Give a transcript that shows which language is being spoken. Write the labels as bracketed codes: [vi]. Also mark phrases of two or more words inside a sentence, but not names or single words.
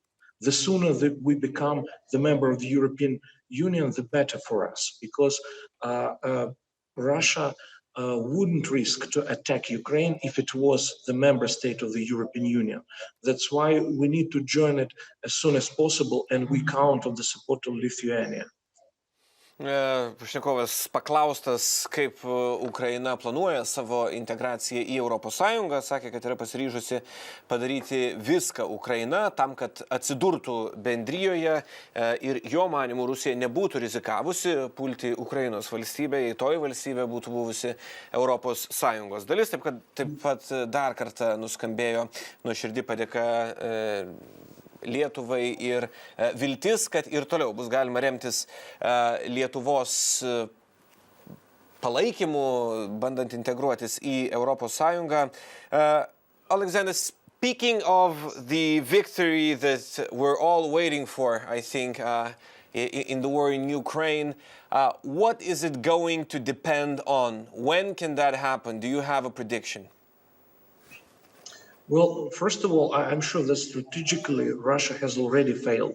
[en] The sooner that we become the member of the European Union, the better for us, because Russia wouldn't risk to attack Ukraine if it was the member state of the European Union. That's why we need to join it as soon as possible, and we count on the support of Lithuania. [lt] Pašnekovas paklaustas, kaip Ukraina planuoja savo integraciją į ES, sakė, kad yra pasiryžusi padaryti viską Ukraina tam, kad atsidurtų bendrijoje ir jo manymu Rusija nebūtų rizikavusi pulti Ukrainos valstybę, jei toji valstybė būtų buvusi ES dalis. Taip pat dar kartą nuskambėjo nuoširdi padėka Lietuvai ir viltis, kad ir toliau bus galima remtis Lietuvos palaikymu, bandant integruotis į ES. [en] Oleksandr, speaking of the victory that we're all waiting for, I think, in the war in Ukraine, what is it going to depend on? When can that happen? Do you have a prediction? Well, first of all, I'm sure that strategically Russia has already failed.